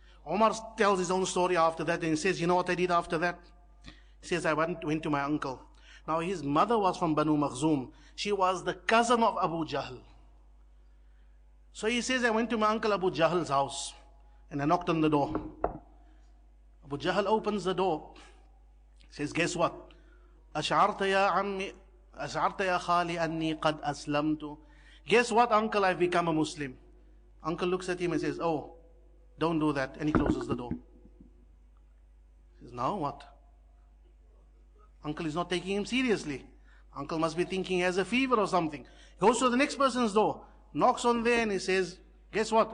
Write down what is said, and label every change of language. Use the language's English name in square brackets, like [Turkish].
[English] Umar tells his own story after that, and he says, you know what I did after that? He says, I went to my uncle. Now his mother was from Banu Makhzum. She was the cousin of Abu Jahl. So he says, I went to my uncle Abu Jahl's house and I knocked on the door. Abu Jahl opens the door. He says, guess what? [Arabic] أشعرت يا عمي أشعرت يا خالي أني قد أسلمت. [English] Guess what, uncle? I've become a Muslim. Uncle looks at him and says, oh, don't do that. And he closes the door. He says, now what? Uncle is not taking him seriously. Uncle must be thinking he has a fever or something. Goes to the next person's door, knocks on there and he says, guess what?